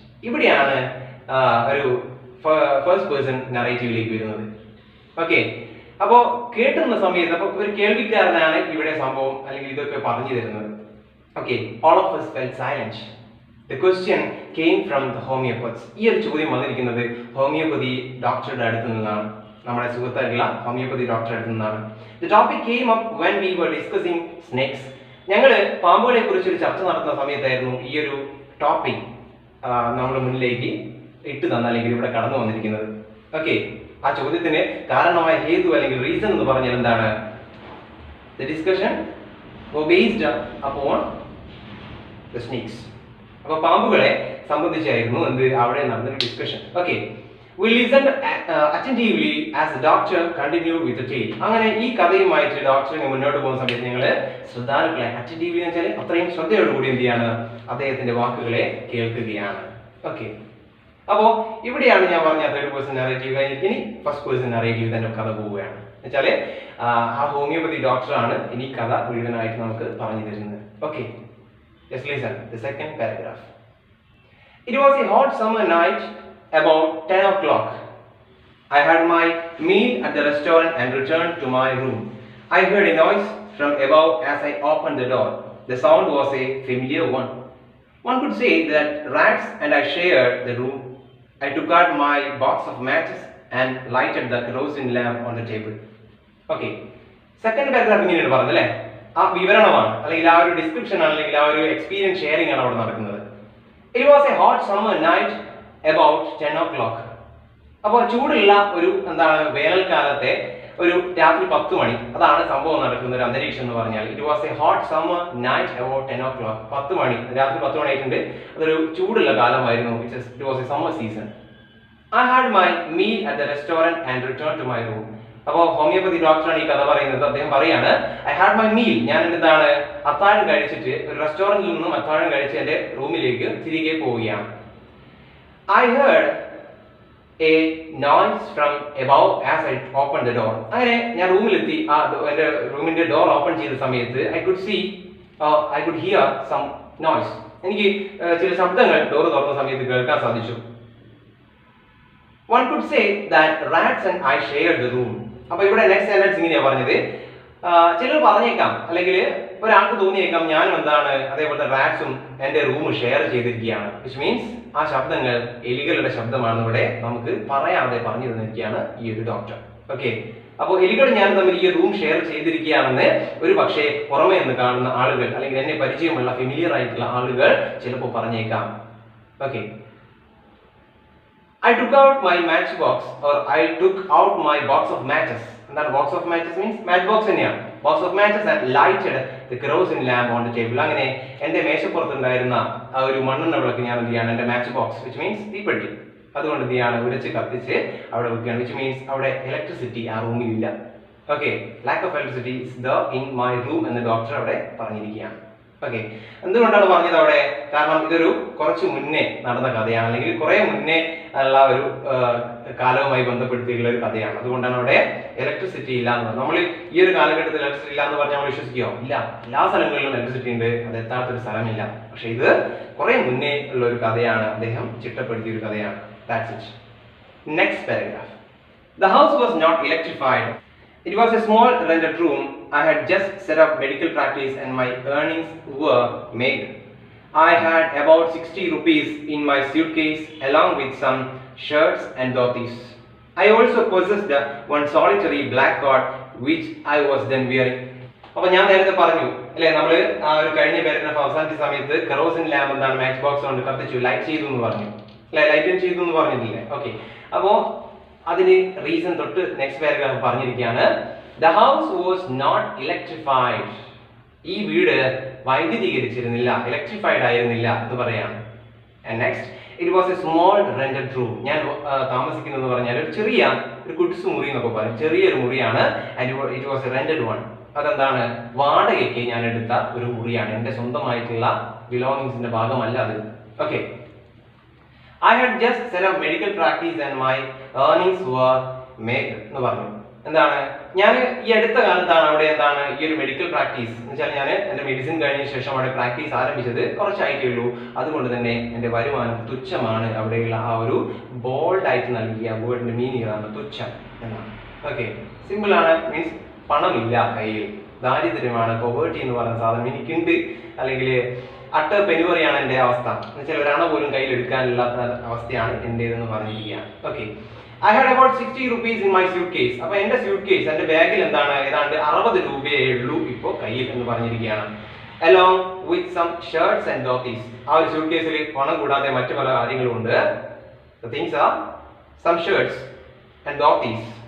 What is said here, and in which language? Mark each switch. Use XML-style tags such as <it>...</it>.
<ml>ഇവിടെയാണ് ഒരു first person നറേറ്റീവിലേക്ക് വരുന്നത്. ഓക്കെ, അപ്പോ കേട്ടുന്ന സമയത്ത് അപ്പൊ ഒരു കേൾവിക്കാരനാണ് ഇവിടെ സംഭവം അല്ലെങ്കിൽ ഇതൊക്കെ പറഞ്ഞു തരുന്നത്.</ml> <en>Okay, all of us felt silent. The question came from the homeopaths.</en> <ml>ഈ ഒരു ചോദ്യം വന്നിരിക്കുന്നത് ഹോമിയോപ്പതി ഡോക്ടറുടെ അടുത്ത് നിന്നാണ്, നമ്മുടെ സുഹൃത്തായിട്ടുള്ള ഹോമിയോപ്പതി ഡോക്ടറുടെ അടുത്ത് നിന്നാണ്.</ml> <en>The topic came up when we were discussing snakes.</en> <ml>ഞങ്ങള് പാമ്പുകളെ കുറിച്ച് ഒരു ചർച്ച നടത്തുന്ന സമയത്തായിരുന്നു ഈ ഒരു ടോപ്പിക് നമ്മുടെ മുന്നിലേക്ക് ഇട്ട് തന്ന അല്ലെങ്കിൽ ഇവിടെ കടന്നു വന്നിരിക്കുന്നത്. ഓക്കെ, ആ ചോദ്യത്തിന് കാരണമായ ഹേതു അല്ലെങ്കിൽ റീസൺ എന്ന് പറഞ്ഞാൽ എന്താണ്?</ml> <en>The discussion was based upon the snakes.</en> <ml>അപ്പോൾ പാമ്പുകളെ സംബന്ധിച്ചായിരുന്നു എന്ത് അവിടെ നടന്ന discussion.</ml> <en>Okay, we listened attentively as the doctor continued with the tale.</en> <ml>അങ്ങനെ ഈ കഥയുമായിട്ട് ഡോക്ടർ മുന്നോട്ട് പോകുന്ന സമയത്ത് ഞങ്ങൾ ശ്രദ്ധാലുക്കളെ attentively എന്ന് വെച്ചാൽ അത്രയും ശ്രദ്ധയോടുകൂടി എന്ത് ചെയ്യാണ് അദ്ദേഹത്തിന്റെ വാക്കുകളെ കേൾക്കുകയാണ്. ഓക്കെ, അപ്പോൾ ഇവിടെയാണ് ഞാൻ പറഞ്ഞ തേർഡ് പേഴ്സൺ നറേറ്റീവ് കഴിഞ്ഞിട്ട് ഇനി ഫസ്റ്റ് പേഴ്സൺ നറേറ്റീവ് തന്നെ കഥ പോവുകയാണ്. എന്നുവെച്ചാൽ ആ ഹോമിയോപ്പതി ഡോക്ടറാണ് ഇനി കഥ മുഴുവനായിട്ട് നമുക്ക് പറഞ്ഞു തരുന്നത്.</ml> <en>Okay, just listen the second paragraph. It was a hot summer night about 10 o'clock. I had my meal at the restaurant and returned to my room. I heard a noise from above as I opened the door. The sound was a familiar one. One could say that rats and I shared the room. I took out my box of matches and lighted the kerosene lamp on the table. Okay, second paragraph</en> <ml>ഇങ്ങനെയാണ് പറഞ്ഞത് അല്ലേ? ആ വിവരണമാണ്, അല്ലെങ്കിൽ ആ ഒരു description ആണ്, അല്ലെങ്കിൽ ആ ഒരു എക്സ്പീരിയൻസ് ഷെയറിംഗ് ആണ് അവിടെ നടക്കുന്നത്.</ml> <en>It was a hot summer night about 10 o'clock.</en> <ml>അപ്പോൾ ചൂടുള്ള ഒരു വേനൽക്കാലത്തെ ഒരു രാത്രി 10 മണി, അതാണ് സംഭവം നടക്കുന്ന ഒരു അന്തരീക്ഷം എന്ന് പറഞ്ഞാൽ.</ml> <en>It was a hot summer night about 10 o'clock.</en> <ml>10 മണി, രാത്രി 10 മണി ആയിട്ടുണ്ട്. അതൊരു ചൂടുള്ള കാലമായിരുന്നു.</ml> <en>It was a summer season. I had my meal at the restaurant and returned to my room.</en> <ml>അപ്പോൾ ഹോമിയോപ്പതി ഡോക്ടറാണ് ഈ കഥ പറയുന്നത്. അദ്ദേഹം പറയാണ്,</ml> <en>I had my meal,</en> <ml>ഞാൻ എന്താണ് അത്താഴം കഴിച്ചിട്ട് ഒരു റെസ്റ്റോറന്റിൽ നിന്നും അത്താഴം കഴിച്ച് എൻ്റെ റൂമിലേക്ക് തിരികെ പോവുകയാണ്.</ml> <en>I heard a noise from above as I opened the door.</en> <ml>അങ്ങനെ ഞാൻ റൂമിലെത്തി, എൻ്റെ റൂമിന്റെ ഡോർ ഓപ്പൺ ചെയ്ത സമയത്ത്</ml> <en>I could hear some noise.</en> <ml>എനിക്ക് ചില ശബ്ദങ്ങൾ ഡോർ തുറന്ന സമയത്ത് കേൾക്കാൻ സാധിച്ചു. One could say that rats and I shared the room. അപ്പോൾ ഇവിടെ നെക്സ്റ്റ് സെന്റൻസ് ഇങ്ങനെയാണ് പറഞ്ഞത്. ചിലർ പറഞ്ഞേക്കാം, അല്ലെങ്കിൽ ഒരാൾക്ക് തോന്നിയേക്കാം ഞാനും അതേപോലെ റാറ്റ്സും എൻ്റെ റൂം ഷെയർ ചെയ്തിരിക്കുകയാണ്.</ml> <en>which means</en> <ml>ആ ശബ്ദങ്ങൾ എലികളുടെ ശബ്ദമാണ് ഇവിടെ നമുക്ക് പറയാതെ പറഞ്ഞു തന്നിരിക്കുകയാണ് ഈ ഒരു ഡോക്ടർ. ഓക്കെ, അപ്പോൾ എലികൾ ഞാൻ തമ്മിൽ ഈ റൂം ഷെയർ ചെയ്തിരിക്കുകയാണെന്ന് ഒരു പക്ഷേ പുറമേ നിന്ന് കാണുന്ന ആളുകൾ, അല്ലെങ്കിൽ എന്നെ പരിചയമുള്ള ഫെമിലിയർ ആയിട്ടുള്ള ആളുകൾ ചിലപ്പോൾ പറഞ്ഞേക്കാം.</ml> <en>Okay, I took out my matchbox, or I took out my box of matches.</en> <ml>എന്താണ്</ml> <en>Box of matches means?</en> <ml>Match box തന്നെയാണ്.</ml> <en>Box of matches and lighted the kerosene lamp on the table.</en> <ml>അങ്ങനെ എൻ്റെ മേശപ്പുറത്തുണ്ടായിരുന്ന ആ ഒരു മണ്ണെണ്ണ വിളക്ക് ഞാൻ എന്ത് ചെയ്യാണ്, എൻ്റെ മാച്ച് ബോക്സ്</ml> <en>which means</en> <ml>തീപ്പെട്ടി, അതുകൊണ്ട് എന്ത് ചെയ്യാണ് ഉരച്ച് കത്തിച്ച് അവിടെ വെക്കുകയാണ്.</ml> <en>which means</en> <ml>അവിടെ ഇലക്ട്രിസിറ്റി ആ റൂമിൽ ഇല്ല. Okay,</ml> <en>lack of electricity is there in my room</en> <ml>എന്ന് ഡോക്ടർ അവിടെ പറഞ്ഞിരിക്കുകയാണ്. ഓക്കെ, എന്തുകൊണ്ടാണ് പറഞ്ഞത് അവിടെ? കാരണം ഇതൊരു കുറച്ച് മുന്നേ നടന്ന കഥയാണ്, അല്ലെങ്കിൽ കുറെ മുന്നേ ഉള്ള ഒരു കാലവുമായി ബന്ധപ്പെടുത്തിയിട്ടുള്ള ഒരു കഥയാണ്. അതുകൊണ്ടാണ് അവിടെ ഇലക്ട്രിസിറ്റി ഇല്ല എന്ന് പറഞ്ഞത്. നമ്മൾ ഈ ഒരു കാലഘട്ടത്തിൽ ഇലക്ട്രിസിറ്റി ഇല്ല എന്ന് പറഞ്ഞാൽ നമ്മൾ വിശ്വസിക്കുകയോ? ഇല്ല, എല്ലാ സ്ഥലങ്ങളിലും ഇലക്ട്രിസിറ്റി ഉണ്ട്, അത് എത്താത്തൊരു സ്ഥലമില്ല. പക്ഷെ ഇത് കുറെ മുന്നേ ഉള്ള ഒരു കഥയാണ്, അദ്ദേഹം ചിട്ടപ്പെടുത്തിയ ഒരു കഥയാണ്.</ml> <en>That's it. Next paragraph. The house was not electrified. It was a small rented room. I had just set up medical practice and my earnings were made. I had about 60 rupees in my suitcase along with some shirts and dhotis. I also possessed one solitary black coat which I was then wearing.</en> <ml>അപ്പോൾ ഞാൻ നേരത്തെ പറഞ്ഞു അല്ലേ, നമ്മൾ ആ ഒരു കഴിഞ്ഞ paragraph അവസാനിച്ച സമയത്ത് കെറോസിൻ ലാമ്പ് മാച്ച് ബോക്സ് കൊണ്ട് കത്തിച്ചു, ലൈറ്റ് ചെയ്തു എന്ന് പറഞ്ഞു അല്ലെ, ലൈറ്റ് ചെയ്തു എന്ന് പറഞ്ഞിട്ടില്ലേ? ഓക്കെ, അപ്പോൾ അതിന് റീസൺ തൊട്ട് നെക്സ്റ്റ് പാരഗ്രാഫ് പറഞ്ഞിരിക്കുകയാണ്.</ml> <en>The house was not electrified.</en> <ml>ഈ വീട് വൈദ്യുതീകരിച്ചിരുന്നില്ല, ഇലക്ട്രിഫൈഡ് ആയിരുന്നില്ല എന്ന് പറയാണ്.</ml> <en>And next, it was a small rented room.</en> <ml>ഞാൻ താമസിക്കുന്നത് പറഞ്ഞാൽ ഒരു ചെറിയ ഒരു കുടിസ് മുറി എന്നൊക്കെ പറയും, ചെറിയൊരു മുറിയാണ്.</ml> <en>And it was a rented one.</en> <ml>അതെന്താണ്, വാടകയ്ക്ക് ഞാൻ എടുത്ത ഒരു മുറിയാണ്, എൻ്റെ സ്വന്തമായിട്ടുള്ള ബിലോങ്ങിങ്സിന്റെ ഭാഗമല്ല അത്.</ml> <en>okay, I had just set up medical practice and my earnings were made</en> <ml>എന്ന് പറഞ്ഞു. എന്താണ്, ഞാൻ ഈ അടുത്ത കാലത്താണ് അവിടെ ഈ ഒരു മെഡിക്കൽ പ്രാക്ടീസ് എന്ന് വെച്ചാൽ ഞാൻ എൻ്റെ മെഡിസിൻ കഴിഞ്ഞ ശേഷം അവിടെ പ്രാക്ടീസ് ആരംഭിച്ചത് കുറച്ചായിട്ടേ ഉള്ളൂ. അതുകൊണ്ട് തന്നെ എൻ്റെ വരുമാനം തുച്ഛമാണ്. അവിടെയുള്ള ആ ഒരു ബോൾഡ് ആയിട്ട് നൽകിയ വേർഡിന്റെ മീനിങ് ആണ് തുച്ഛം എന്നാണ്. ഓക്കെ, സിമ്പിൾ ആണ്, മീൻസ് പണമില്ല കയ്യിൽ, ദാരിദ്ര്യമാണ്, പോവേർട്ടി എന്ന് പറയുന്ന സാധനം എനിക്കുണ്ട്, അല്ലെങ്കിൽ അട്ടർ പെനുവറിയാണ് എൻ്റെ അവസ്ഥ എന്ന് വെച്ചാൽ ഒരാണ പോലും കയ്യിൽ എടുക്കാനില്ലാത്ത അവസ്ഥയാണ് എൻ്റേതെന്ന് പറഞ്ഞിരിക്കുകയാണ്.</ml> <en>Okay, I had about 60 rupees in my suitcase.</en> <ml>അപ്പോൾ എൻ്റെ സ്യൂട്ട് കേസ്, എൻ്റെ ബാഗിൽ ഏതാണ്ട് 60 രൂപയേ ഉള്ളൂ ഇപ്പോൾ കയ്യിൽ എന്ന് പറഞ്ഞിരിക്കുകയാണ്.</ml> <en>Along with some shirts and dhotis.</en> <ml>ആ ഒരു സ്യൂട്ട് കേസിൽ പണം കൂടാതെ മറ്റു പല കാര്യങ്ങളും ഉണ്ട്.</ml> <en>The things are some shirts and dhotis.</en>